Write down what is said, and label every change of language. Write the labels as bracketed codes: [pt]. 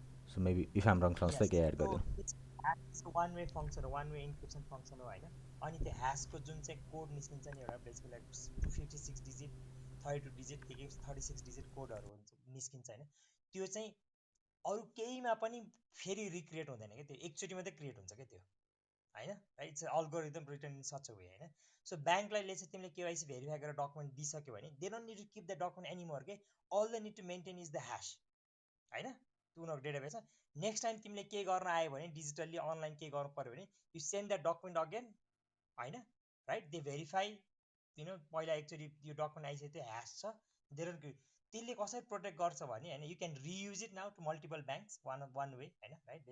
[en] so maybe if I'm wrong [ne] संस्था के add गरिदिनु। वान वे फङ्सन हो, वान वे इन्क्रिप्सन फङ्सन हो होइन। अनि त्यो ह्यासको जुन चाहिँ कोड निस्किन्छ नि एउटा बेसिकली 256 डिजिट 32 डिजिट के 36 डिजिट कोडहरू हुन्छ निस्किन्छ होइन। त्यो चाहिँ अरू केहीमा पनि फेरि रिक्रिएट हुँदैन क्या, त्यो एकचोटि मात्रै क्रिएट हुन्छ क्या त्यो होइन। [en] It's algorithm return in such a way होइन। [ne] सो ब्याङ्कलाई चाहिँ तिमीले केवाइसी भेरिफाई गरेर डकुमेन्ट दिइसक्यो भने [en] they don't need to keep the document anymore [ne] के, [en] all they need to maintain is the hash [ne] होइन, त्यो उनीहरूको डेटाबेस छ। नेक्स्ट टाइम तिमीले के गर्न आयो भने डिजिटल्ली अनलाइन के गर्नु पऱ्यो भने [en] you send the document again [ne] होइन राइट, दे भेरिफाई पहिला एकचोटि यो डकुमेन्ट आइसक्यो त्यो ह्यास छ, त्यसले कसरी प्रोटेक्ट गर्छ भने होइन, [en] you can reuse it now to multiple banks [ne] one way होइन राइट।